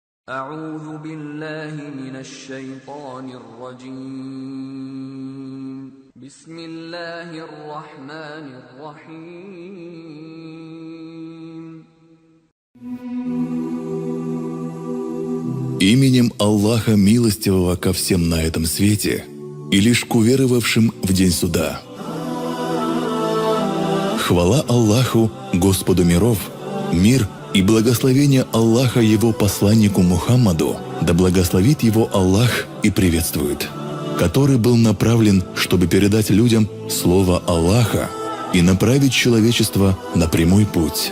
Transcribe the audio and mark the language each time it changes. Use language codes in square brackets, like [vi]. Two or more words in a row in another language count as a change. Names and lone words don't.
[ar] أعوذ بالله من الشيطان الرجيم. بسم الله الرحمن الرحيم. [ru] Именем Аллаха Милостивого ко всем на этом свете и лишь к уверовавшим в день суда. Хвала Аллаху, Господу миров, мир и благословение Аллаха Его посланнику Мухаммаду, да благословит его Аллах и приветствует, который был направлен, чтобы передать людям слово Аллаха и направить человечество на прямой путь.